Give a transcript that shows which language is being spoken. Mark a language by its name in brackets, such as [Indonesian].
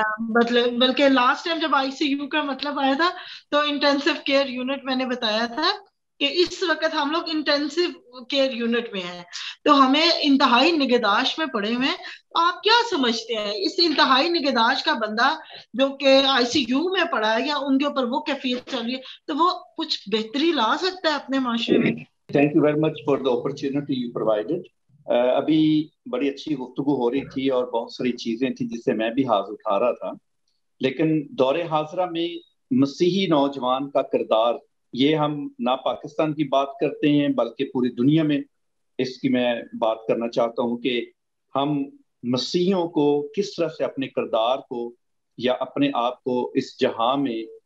[Urdu] مطلب بلکہ last time جب آئی سی یو کا مطلب آیا تھا تو انٹینسو کیئر یونٹ میں نے بتایا تھا کہ اس وقت ہم لوگ انٹینسو کیئر یونٹ میں ہیں، تو ہمیں انتہائی نگہداشت میں پڑے ہوئے ہیں. آپ کیا سمجھتے ہیں اس انتہائی نگہداشت کا بندہ جو کہ آئی سی یو میں پڑا ہے یا ان کے اوپر وہ کیفیت چل رہی ہے، تو وہ کچھ بہتری لا سکتا ہے اپنے معاشرے میں؟ [English] Thank you very much for the opportunity you provided. [Urdu] ابھی بڑی اچھی گفتگو ہو رہی تھی اور بہت ساری چیزیں تھیں جس سے میں بھی ہاتھ اٹھا رہا تھا، لیکن دور حاضرہ میں مسیحی نوجوان کا کردار، یہ ہم نہ پاکستان کی بات کرتے ہیں بلکہ پوری دنیا میں اس کی میں بات کرنا چاہتا ہوں کہ ہم مسیحیوں کو کس طرح سے اپنے کردار کو یا اپنے آپ کو اس جہاں میں